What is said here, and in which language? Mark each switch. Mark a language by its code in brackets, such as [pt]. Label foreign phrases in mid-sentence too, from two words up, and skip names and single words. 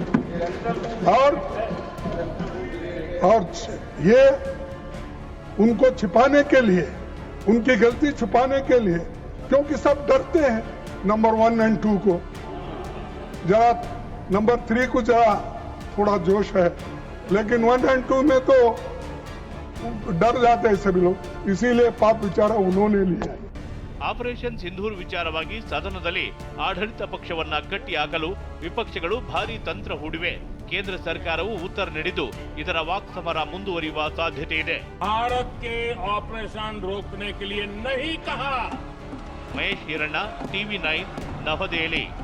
[hi] और ये उनको छिपाने के लिए, उनकी गलती छुपाने के लिए, क्योंकि सब डरते हैं नंबर 1 और 2 को, जरा नंबर 3 को जरा थोड़ा जोश है, लेकिन 1 और 2 में तो डर जाते हैं सभी लोग, इसीलिए पाप विचारा उन्होंने लिया। [kn] ಆಪರೇಷನ್ ಸಿಂಧೂರ್ ವಿಚಾರವಾಗಿ ಸದನದಲ್ಲಿ ಆಡಳಿತ ಪಕ್ಷವನ್ನ ಕಟ್ಟಿಹಾಕಲು ವಿಪಕ್ಷಗಳು ಭಾರೀ ತಂತ್ರ ಹೂಡಿವೆ. ಕೇಂದ್ರ ಸರ್ಕಾರವು ಉತ್ತರ ನೀಡಿದ್ದು ಇದರ ವಾಕ್ಸಮರ ಮುಂದುವರಿಯುವ ಸಾಧ್ಯತೆ ಇದೆ. [hi] भारत के ऑपरेशन रोकने के लिए नहीं कहा। [kn] ಮಹೇಶ್ ಹಿರಣ್ಣ, ಟಿವಿ9, ನವದೆಹಲಿ.